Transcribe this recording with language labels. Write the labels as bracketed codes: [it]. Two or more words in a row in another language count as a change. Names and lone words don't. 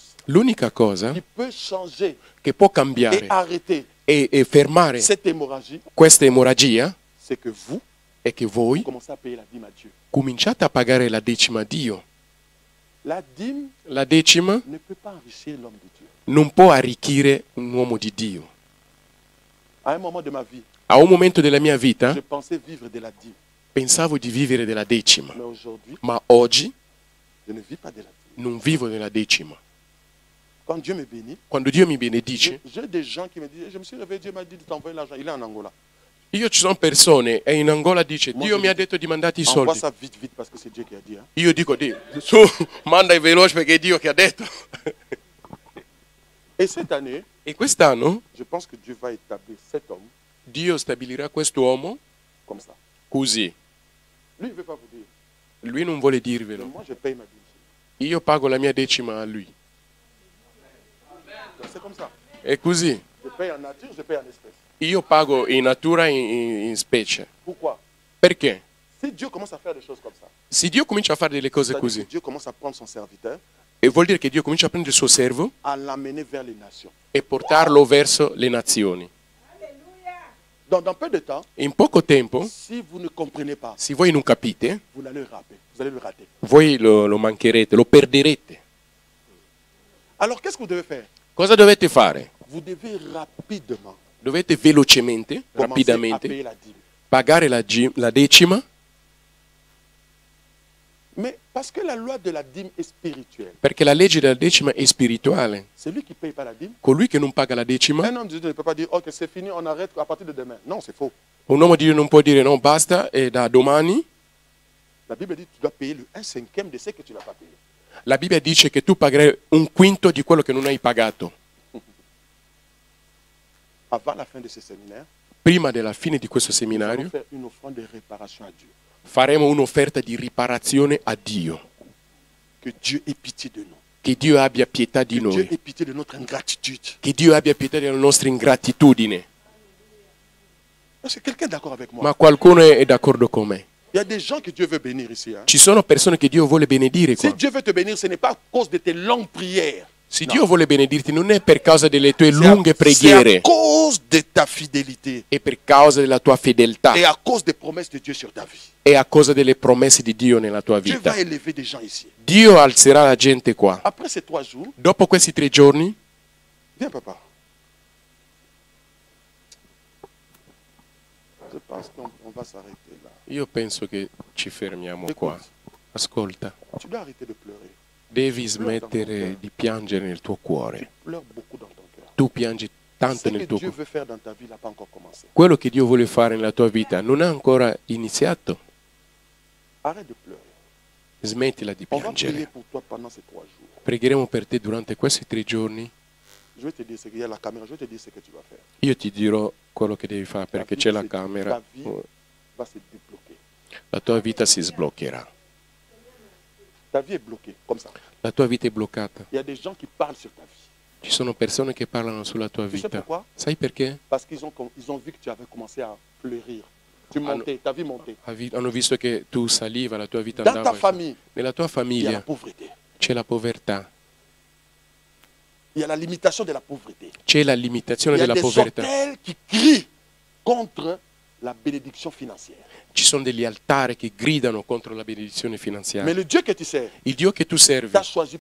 [it] L'unica cosa [fr] qui peut changer [it] che può [fr] et [it] cambiare [fr] arrêter [it] e fermare [fr] cette hémorragie, [it] questa emorragia [fr] c'est que vous [it] è che voi [fr] commencez a payer la dîme à Dieu. [it] cominciate a pagare la decima a Dio. [fr] La dîme [it] La decima [fr] ne peut pas enrichir l'homme de Dieu. [it] non può arricchire un uomo di Dio. [fr] À un moment de ma vie, [it] A un momento della mia vita [fr] je pensais vivre de la dîme. [it] pensavo di vivere della decima, [fr] Mais aujourd'hui, [it] ma oggi [fr] je ne vis pas de la dîme. [it] non vivo della decima. [fr] Quand Dieu me bénit, [it] Quando Dio mi benedice, [fr] j'ai des gens qui me disent, je me suis réveillé, Dieu m'a dit de t'envoyer l'argent. Il est en Angola. [it] Io ci sono persone e in Angola dice [fr] Moi, [it] Dio [fr] je [it] mi ha [fr] dis, [it] detto di mandarti i [fr] envoie [it] soldi. [fr] ça vite, vite, parce que c'est Dieu qui a dit. Hein. [it] Io dico su, manda i veloci perché è Dio che ha detto. [fr] Et cette année, [it] E quest'anno [fr] je pense que Dieu va établir cet homme [it] Dio stabilirà quest'uomo [fr] comme ça. [it] così. [fr] Lui, il ne veut pas vous dire. [it] Lui non vuole [fr] Mais [it] dirvelo. [fr] moi, je paye ma dîme. [it] Io pago la mia decima a lui. [fr] C'est comme ça. [it] È così. [fr] Je paye en nature, je paye en espèces. [it] Io pago in natura e in specie. [fr] Pourquoi? [it] Perché? [fr] Si Dieu commence à faire des choses comme ça, [it] Se Dio comincia a fare delle cose [fr] c'est-à-dire [it] così, [fr] que Dieu commence à prendre son serviteur, [it] e vuol dire che Dio comincia a prendere il suo servo [fr] à l'amener vers les nations. [it] e portarlo verso le nazioni. [fr] Donc, dans peu de temps, [it] In poco tempo, [fr] si vous ne comprenez pas, [it] se voi non capite, [fr] vous allez le rater. Vous allez le rater. [it] voi lo mancherete, lo perderete. [fr] Alors, qu'est-ce que vous devez faire? [it] Cosa dovete fare? [fr] Vous devez rapidement [it] Dovete velocemente, [fr] commencer à [it] rapidamente, [fr] payer la dîme. [it] pagare la decima, [fr] Mais parce que la loi de la dîme est spirituelle, [it] perché la legge della decima è spirituale. [fr] celui qui ne paye pas la dîme, [it] Colui che non paga la decima, [fr] un homme de Dieu ne peut pas dire, ok, c'est fini, on arrête à partir de demain. Non, c'est faux. [it] un uomo di Dio non può dire no, basta, e da domani. [fr] La Bible dit que tu dois payer le 1/5 de ce que tu n'as pas payé. [it] La Bibbia dice che tu pagherai un quinto di quello che non hai pagato. [fr] Avant la fin de ce séminaire, [it] Prima della fine di questo [fr] nous allons [it] seminario [fr] faire une offrande de réparation à Dieu. [it] faremo un'offerta di riparazione a Dio. [fr] Que Dieu ait pitié de nous. [it] Che Dio abbia pietà di [fr] Que Dieu [it] noi. [fr] ait pitié de notre ingratitude. [it] Che Dio abbia pietà della nostra ingratitudine. [fr] Est-ce que quelqu'un est d'accord avec moi? [it] Ma qualcuno è d'accordo con me. [fr] Il y a des gens que Dieu veut bénir ici. Hein. [it] Ci sono persone che Dio vuole benedire [fr] Si [it] qua. [fr] Dieu veut te bénir, ce n'est pas à cause de tes longues prières. [it] Se No. Dio vuole benedirti non è per causa delle tue [fr] C'est à- [it] lunghe [fr] c'est à [it] preghiere, [fr] cause de ta fidélité [it] è per causa della tua fedeltà, [fr] et à cause des promesses de Dieu sur ta vie. [it] è a causa delle promesse di Dio nella tua [fr] Dieu [it] vita. [fr] va élever des gens ici. [it] Dio alzerà la gente qua. [fr] Après ces 3 jours, [it] Dopo questi 3 giorni, [fr] viens papa. Je pense qu'on va s'arrêter là. [it] io penso che ci fermiamo qua. [fr] Écoute, [it] Ascolta, [fr] tu dois arrêter de pleurer. [it] devi smettere di piangere nel tuo [fr] Tu [it] cuore. [fr] pleures beaucoup dans ton cœur. [it] Tu piangi tanto [fr] Ce [it] nel [fr] que [it] tuo [fr] Dieu [it] cuore. [fr] veut faire dans ta vie n'a pas encore commencé. [it] Quello che Dio vuole fare nella tua vita non è ancora iniziato. [fr] Arrête de pleurer. [it] Smettila di [fr] On va prier [it] piangere. [fr] pour toi pendant ces 3 jours. [it] Pregheremo per te durante questi 3 giorni. [fr] Je vais te dire ce qu'il y a à la caméra, je vais te dire ce que tu vas faire. [it] Io ti dirò quello che devi fare perché c'è la camera. [fr] Ta vie va se débloquer. [it] La tua vita si sbloccherà. [fr] Ta vie est bloquée, comme ça. [it] La tua vita è bloccata. [fr] Il y a des gens qui parlent sur ta vie. [it] Ci sono persone che parlano sulla tua [fr] Tu sais [it] vita. [fr] pourquoi? [it] Sai perché? [fr] Parce qu'ils ont vu que tu avais commencé à fleurir. Tu montais, ta vie montait. [it] Hanno visto che tu saliva, la tua vita [fr] Dans ta [it] andava. [fr] famille, [it] Nella tua [fr] il y a la [it] famiglia [fr] pauvreté. [it] c'è la povertà, [fr] Il y a la limitation de la pauvreté. [it] c'è la [fr] Il [it] limitazione [fr] y a [it] della [fr] des [it] povertà. [fr] hôtels qui crient contre la bénédiction financière. [it] Ci sono degli altari che gridano contro la benedizione finanziaria. [fr] Mais le Dieu que tu sers [it] Il Dio che tu servi [fr] t'a choisi